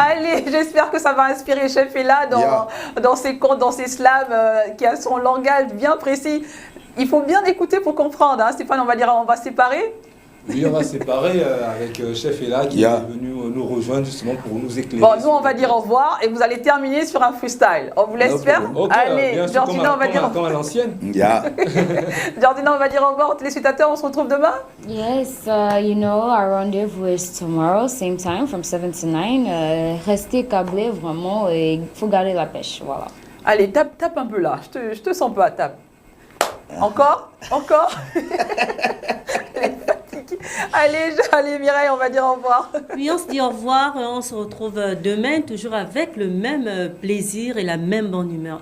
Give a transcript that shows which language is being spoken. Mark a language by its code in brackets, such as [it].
[fr] Allez, j'espère que ça va inspirer Chef Ella dans ses contes, dans ses slams, qui a son langage bien précis. Il faut bien écouter pour comprendre. Hein. Stéphane, on va séparer. Oui, on va se séparer avec Chef Ella qui est venu nous rejoindre justement pour nous éclairer. Bon, nous on va dire au revoir et vous allez terminer sur un freestyle. On vous laisse faire. Allez, Georgina, on va dire. Comme à l'ancienne. Georgina, on va dire au revoir aux téléspectateurs. On se retrouve demain. [en] Yes, you know, our rendezvous is tomorrow, same time, from 7 to 9. [fr] Restez câblés, vraiment, et il faut garder la pêche, voilà. Allez, tape un peu là. Je te sens pas, tape. Encore. Allez, Mireille, on va dire au revoir. Oui, on se dit au revoir. On se retrouve demain, toujours avec le même plaisir et la même bonne humeur.